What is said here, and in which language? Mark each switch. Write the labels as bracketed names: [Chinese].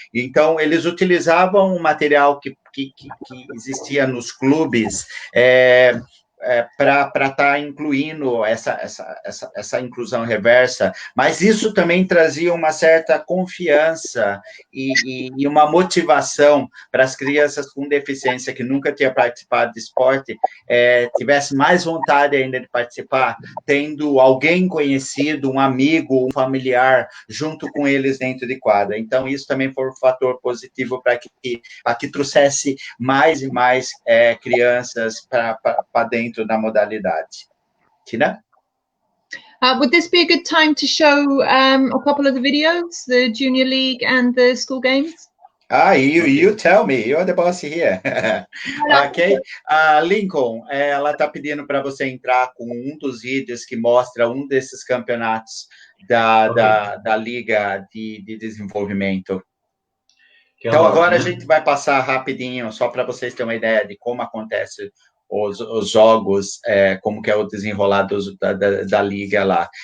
[Portuguese] Então, eles utilizavam o material que existia nos clubes, para estar incluindo essa inclusão reversa, mas isso também trazia uma certa confiança e uma motivação para as crianças com deficiência que nunca tinham participado de esporte, tivesse mais vontade ainda de participar, tendo alguém conhecido, um amigo, um familiar, junto com eles dentro de quadra. Então, isso também foi um fator positivo para que trouxesse mais e mais crianças para dentro da modalidade. Tina? [English] Would this be a good time to show a couple of the videos, the Junior League and the school games? You tell me, you're the boss here. Ok? [Portuguese] Lincoln, ela está pedindo para você entrar com um dos vídeos que mostra um desses campeonatos da Liga de Desenvolvimento. Então, agora a gente vai passar rapidinho, só para vocês terem uma ideia de como acontece os jogos, como que é o desenrolar da liga lá.